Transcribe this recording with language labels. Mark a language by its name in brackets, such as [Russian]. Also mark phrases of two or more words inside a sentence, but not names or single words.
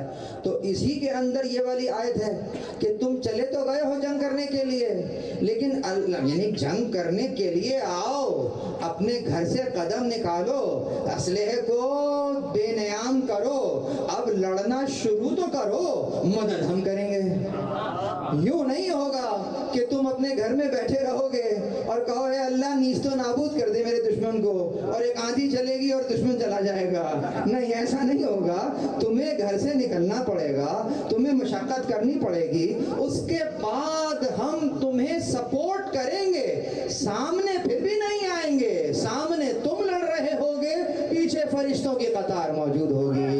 [Urdu] تو اسی کے اندر یہ والی آیت ہے کہ تم چلے تو گئے ہو جنگ کرنے کے لیے, لیکن یعنی جنگ کرنے کے لیے آؤ, اپنے گھر سے قدم نکالو, اسلحے کو بے نیام کرو, اب لڑنا شروع تو کرو, مدد ہم کریں گے. یوں نہیں ہوگا کہ تم اپنے گھر میں بیٹھے رہو گے اور کہو اے اللہ نیست و نابود کر دے میرے دشمن کو, اور ایک آندھی چلے گی اور دشمن چلا جائے گا. نہیں, ایسا نہیں ہوگا. تمہیں گھر سے نکلنا پڑے گا, تمہیں مشقت کرنی پڑے گی, اس کے بعد ہم تمہیں سپورٹ کریں گے. سامنے پھر بھی نہیں آئیں گے, سامنے تم لڑ رہے ہوگے, پیچھے فرشتوں کی قطار موجود ہوگی.